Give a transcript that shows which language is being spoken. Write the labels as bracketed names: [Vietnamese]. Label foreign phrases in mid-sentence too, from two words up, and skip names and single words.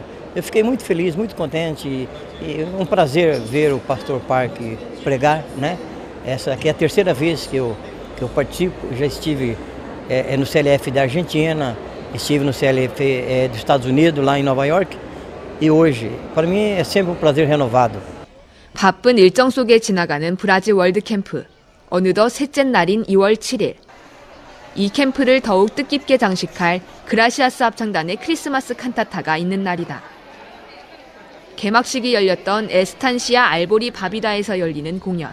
[Portuguese] Eu fiquei muito feliz, muito contente e um prazer ver o pastor Park pregar, né? Essa aqui é a terceira vez que eu participo. Já estive no CLF da Argentina, estive no CLF dos Estados Unidos, lá em Nova York, e hoje, para mim, é sempre um prazer renovado. [Korean] 바쁜 일정 속에 지나가는 브라질 월드 캠프. 어느덧 셋째 날인 2월 7일. 이 캠프를 더욱 뜻깊게 장식할 그라시아스 합창단의 크리스마스 칸타타가 있는 날이다. 개막식이 열렸던 에스탄시아 알보리 바비다에서 열리는 공연.